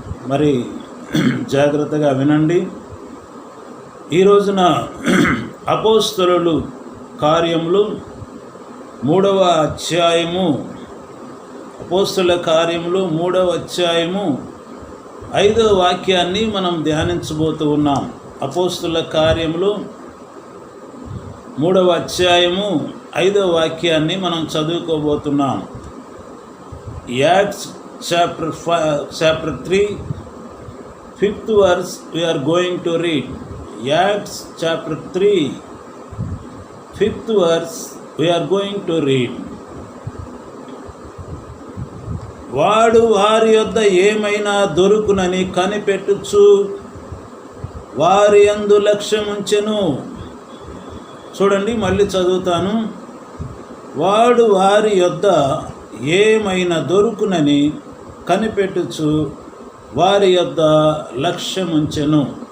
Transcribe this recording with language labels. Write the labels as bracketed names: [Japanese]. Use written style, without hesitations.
[Telugu] మరి జాగ్రత్తగా వినండి. ఈ రోజున అపోస్తలుల కార్యములు 3వ అధ్యాయము, అపోస్తలుల కార్యములు 3వ అధ్యాయము 5వ వాక్యాన్ని మనం ధ్యానించబోతూ ఉన్నాం. అపోస్తలుల కార్యములు 3వ అధ్యాయము 5వ వాక్యాన్ని మనం చదువుకోబోతున్నాం. [English] Acts chapter 3 5th verse we are going to read. Acts chapter 3 5th verse we are going to read. [Telugu] వాడు వారి యొద్ద ఏమైనా దొరుకునని కనిపెట్టుచు వారి యందు లక్ష్యముంచెను. చూడండి, మళ్ళీ చదువుతాను. వాడు వారి యొద్ద ఏమైనా దొరుకునని కనిపెట్టుచు వారి యొద్ద లక్ష్యముంచెను.